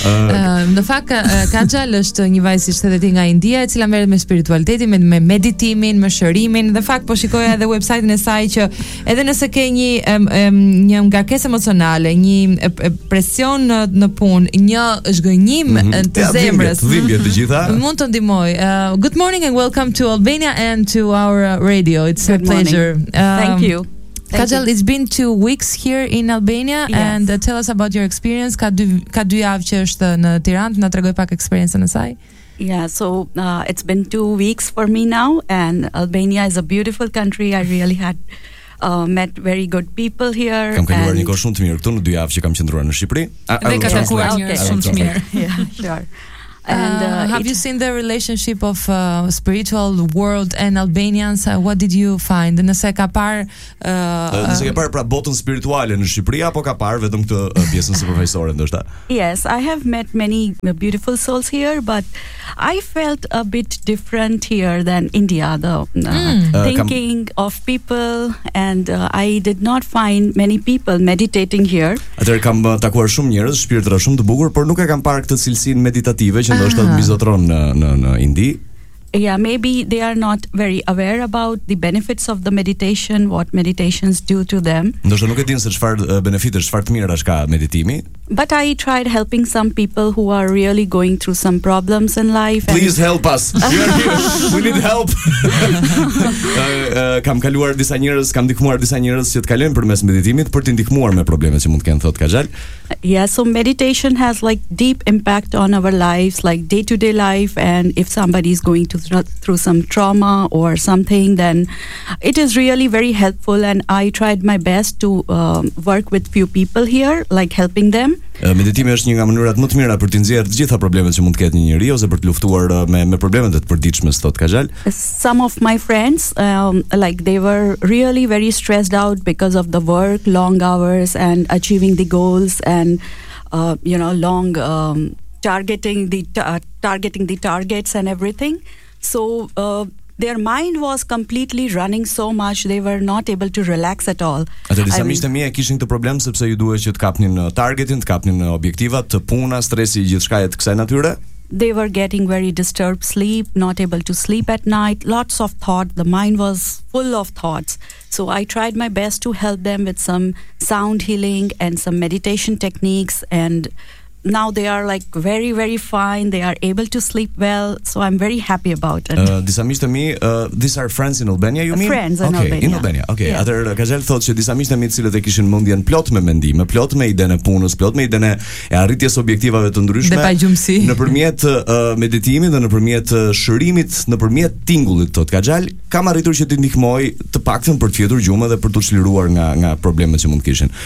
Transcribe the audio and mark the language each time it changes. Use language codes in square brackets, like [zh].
[sq] Në fakt Kajal është një vajzë që thotë ti nga India, e cila merret me spiritualitetin, me meditimin, me shërimin. Në fakt po shikoja edhe websajtin e saj që edhe nëse ke një ngarkesë emocionale, një presion në punë, një zhgënjim të zemrës, dhimbje të gjitha, mund të ndihmoj. [en] Good morning and welcome to Albania and to our radio. It's good a pleasure. Thank you. Kajal, it's been 2 weeks here in Albania. Yes. And tell us about your experience. [sq] Ka dy javë që është në Tiranë, na tregoj pak eksperiencën e saj. [en] Yeah, so it's been 2 weeks for me now, and Albania is a beautiful country. I really had met very good people here. [sq] Kam kaluar një kohë shumë të mirë këtu në dy javë që kam qëndruar në Shqipëri. Dhe ka takuar një shumë të mirë. [en] Yeah, sure. And have you seen the relationship of spiritual world and Albanians? What did you find? [sq] Nëse ka parë nëse ka parë pra botën spirituale në Shqipëri apo ka parë vetëm këtë pjesën së profesore ndoshta? [en] Yes, I have met many beautiful souls here, but I felt a bit different here than India though. Thinking of people, and I did not find many people meditating here. [sq] Atëherë kam takuar shumë njerëz, shpirtra shumë të bukur, por nuk e kam parë këtë cilësinë meditative. Ndoshta mizotron në Indi. [en] Yeah, maybe they are not very aware about the benefits of the meditation, what meditations do to them. [sq] Ndoshta nuk e din se çfarë benefite, çfarë të mira ka meditimi. [en] But I tried helping some people who are really going through some problems in life. Please help us. We need help. [sq] Kam kaluar disa njerëz, kam ndihmuar disa njerëz që të kalojnë përmes meditimit për t'i ndihmuar me problemet që mund të kenë, thot Kajal. [en] Yeah, so meditation has like deep impact on our lives, like day-to-day life, and if somebody is going through some trauma or something, then it is really very helpful, and I tried my best to work with few people here, like helping them. [sq] Meditimi është një nga mënyrat më të mira për të nxjerrë të gjitha problemet që mund të ketë një njeri ose për të luftuar me problemet e të përditshme, thot Kajal. [en] Some of my friends like they were really very stressed out because of the work, long hours and achieving the goals, and you know, long targeting the targets and everything. So their mind was completely running so much, they were not able to relax at all. [sq] Ata disa miqtë mia kishin këtë problem sepse ju duhet që të kapnin targetin, të kapnin objektivat, të puna, stresi, gjithçka e të kësaj natyre. [en] They were getting very disturbed sleep, not able to sleep at night, lots of thought, the mind was full of thoughts. So I tried my best to help them with some sound healing and some meditation techniques, and now they are like very very fine, they are able to sleep well, so I'm very happy about it. [sq] Disa miqtë e mi, [en] these are friends in Albania, you mean? Friends in okay, Albania. In Albania. Okay, yeah. [sq] Atëherë Kajal thot që disa miqtë e mi, të cilët e kishin mendjen plot me mendime, plot me idenë punës, plot me idenë e arritjes objektivave të ndryshme, nëpërmjet meditimit dhe nëpërmjet shërimit, nëpërmjet tingullit, thot Kajal, kam arritur që të ndihmoj të paktën për të fjetur gjumë dhe për të çliruar nga problemet që mund të kishin.